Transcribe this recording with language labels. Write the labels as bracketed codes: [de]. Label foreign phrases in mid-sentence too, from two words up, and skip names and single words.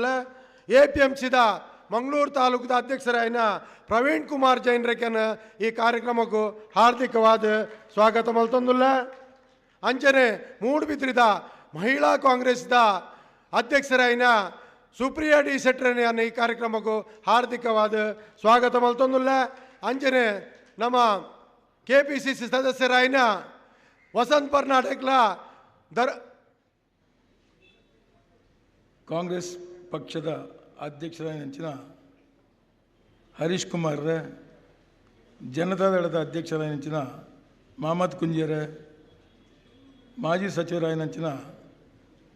[tcy] APMCದ ಮಂಗಳೂರು ತಾಲೂಕದ ಅಧ್ಯಕ್ಷರಾಯಿನ ಪ್ರವೀಣ್ ಕುಮಾರ್ ಜೈನ್ರಕ್ಕೆ ಈ ಕಾರ್ಯಕ್ರಮಕ್ಕೂ ಹಾರ್ದಿಕವಾದ ಸ್ವಾಗತ ಮಲ್ತೊಂದುಲ್ಲ. ಅಂಚನೆ ಮೂಡುಬಿದ್ರಿದ ಮಹಿಳಾ ಕಾಂಗ್ರೆಸ್ದ ಅಧ್ಯಕ್ಷರಾಯಿನ ಸುಪ್ರಿಯಾ ಡಿ ಶೆಟ್ಟರನ್ನ ಈ ಕಾರ್ಯಕ್ರಮಕ್ಕೂ ಹಾರ್ದಿಕವಾದ ಸ್ವಾಗತ ಮಲ್ತೊಂದುಲ್ಲ. ಅಂಚನೆ ನಮ್ಮ KPCC ಸದಸ್ಯರಾಯಿನ ವಸಂತ್ ಕರ್ನಾಟಕಲ ಕಾಂಗ್ರೆಸ್ ಪಕ್ಷದ ಅಧ್ಯಕ್ಷರಾಗಿನ ಹರೀಶ್ ಕುಮಾರ್, ಜನತಾದಳದ ಅಧ್ಯಕ್ಷರಾಗಿನ ಮಹಮ್ಮದ್ ಕುಂಜೇರ, ಮಾಜಿ ಸಚಿವರಾಗಿನ